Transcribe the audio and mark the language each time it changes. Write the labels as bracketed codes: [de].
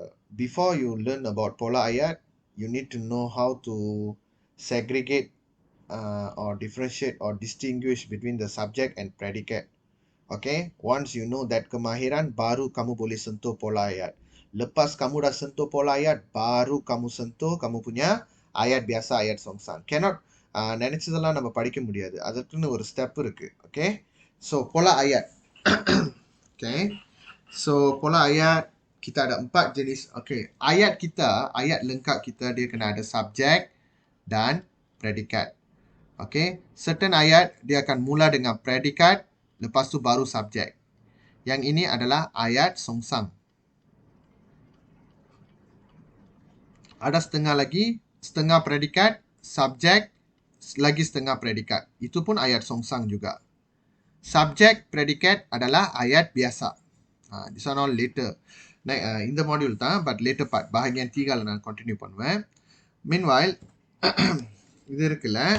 [en] Before you learn about pola ayat, you need to know how to segregate or differentiate or distinguish between the subject and predicate. Okay. Once you know that [ms] kemahiran, baru kamu boleh sentuh pola ayat. Lepas kamu dah sentuh pola ayat, baru kamu sentuh kamu punya ayat biasa, ayat songsang. [ta] Cannot நினைச்சதெல்லாம் நம்ம படிக்க முடியாது. அதற்குன்னு ஒரு step இருக்கு. Okay. So pola ayat. Okay. [ms] So pola ayat kita ada 4 jenis. Okay. Ayat kita, ayat lengkap kita dia kena ada subjek dan predikat. Okay. Certain ayat dia akan mula dengan predikat, lepas tu baru subjek. Yang ini adalah ayat songsang. Ada setengah lagi, setengah predikat, subjek, lagi setengah predikat. Itu pun ayat songsang juga. Subjek, predikat adalah ayat biasa. [en] This one all later. In the module but later part. [ta] Bahagian 3 நான் continue பண்ணுவேன். Meanwhile, இது இருக்குல்ல.